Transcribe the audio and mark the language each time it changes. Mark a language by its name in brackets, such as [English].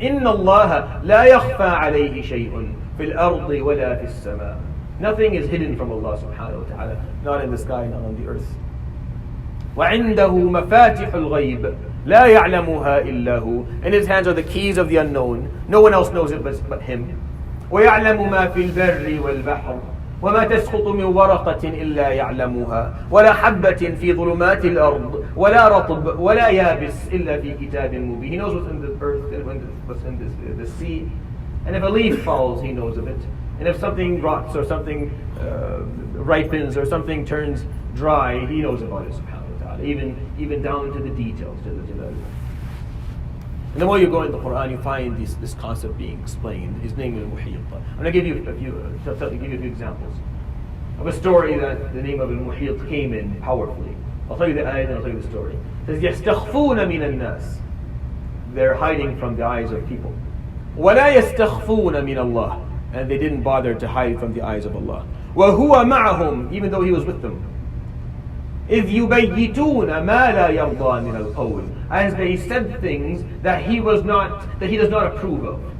[Arabic] إِنَّ اللَّهَ لَا يَخْفَى عَلَيْهِ شَيْءٌ فِي الْأَرْضِ وَلَا فِي السَّمَاءِ. [English] Nothing is hidden from Allah subhanahu wa ta'ala, not in the sky, not on the earth. [Arabic] وَعِنْدَهُ مَفَاتِحُ الْغَيْبِ لَا يَعْلَمُهَا إِلَّا هُ. [English] In His hands are the keys of the unknown. No one else knows it but Him. [Arabic] وَيَعْلَمُ مَا فِي الْبَرِّ وَالْبَحْرِ وَمَا تَسْقُطُ مِنْ وَرَقَةٍ إِلَّا يَعْلَمُهَا وَلَا حَبَّةٍ فِي ظُلُمَاتِ الْأَرْضِ وَلَا رَطْبٍ وَلَا يَابِسٍ إِلَّا فِي كِتَابٍ مُبِينٍ. [English] He knows what's in the earth and what's in the sea. And if a leaf falls, He knows of it. And if something rots or something ripens or something turns dry, He knows about it subhanahu wa ta'ala, even down to the details. And the more you go into the Quran, you find this concept being explained. His name is Muhit. I'm going to give you a few examples of a story that the name of Al-Muhit came in powerfully. I'll tell you the ayat and I'll tell you the story. It says, [Arabic] يَسْتَخْفُونَ مِنَ النَّاسِ. [English] They're hiding from the eyes of people. [Arabic] وَلَا يَسْتَخْفُونَ مِنَ اللَّهِ. [English] And they didn't bother to hide from the eyes of Allah. [Arabic] وَهُوَ مَعَهُمْ. [English] Even though He was with them. [Arabic] إِذْ يُبَيِّتُونَ مَا لَا يَرْضَى مِنَ الْقَوْلِ. [English] As they said things that He does not approve of.